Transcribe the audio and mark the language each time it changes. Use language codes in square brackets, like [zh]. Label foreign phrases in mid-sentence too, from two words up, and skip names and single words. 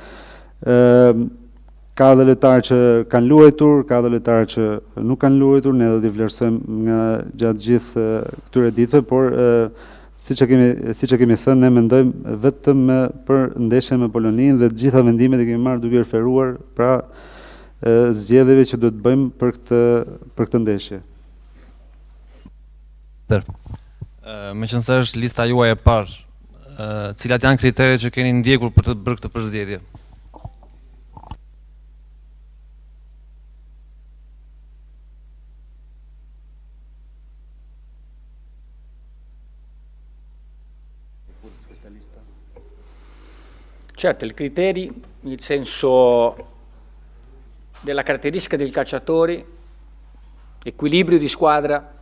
[sq] Ka dhe lojtar që kanë luajtur, ka dhe lojtar që nuk kanë luajtur, ne do t'i vlerësojmë gjatë gjithë këtyre ditëve, por siç e kemi thënë, ne mendojmë vetëm për ndeshjen me Poloninë dhe të gjitha vendimet e kemi marrë duke referuar pra zgjedhjeve që do të bëjmë për këtë ndeshje. Meqense është lista juaj e parë, cilat janë kriteret që keni ndjekur për të bërë këtë përzgjedhje? [it] Certo, i criteri, nel senso della caratteristica del calciatore, equilibrio di squadra,